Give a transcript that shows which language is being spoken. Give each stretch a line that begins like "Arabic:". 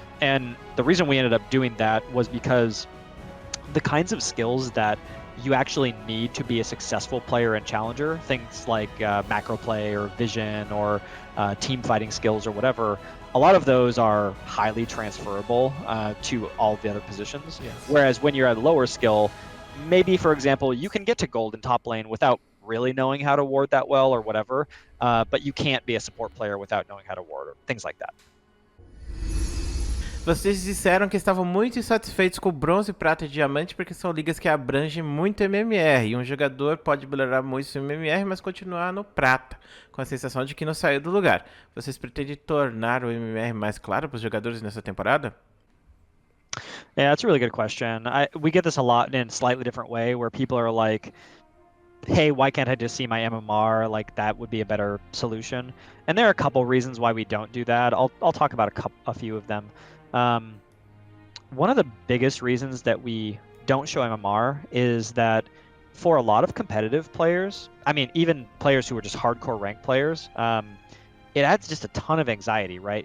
English: And the reason we ended up doing that was because the kinds of skills that you actually need to be a successful player in Challenger, things like macro play or vision or team fighting skills or whatever, a lot of those are highly transferable to all the other positions. Yes. Whereas when you're at lower skill, maybe, for example, you can get to gold in top lane without really knowing how to ward that well or whatever, but you can't be a support player without knowing how to ward or things like that.
Portuguese: Vocês disseram que estavam muito insatisfeitos com bronze, prata e diamante porque são ligas que abrangem muito MMR e um jogador pode melhorar muito seu MMR, mas continuar no prata, com a sensação de que não saiu do lugar. Vocês pretendem tornar o MMR mais claro para os jogadores nessa temporada?
English: Yeah, that's a really good question. We get this a lot in a slightly different way where people are like, hey, why can't I just see my MMR? Like that would be a better solution. And there are a couple reasons why we don't do that. I'll talk about a few of them. One of the biggest reasons that we don't show MMR is that for a lot of competitive players, I mean, even players who are just hardcore ranked players, it adds just a ton of anxiety, right?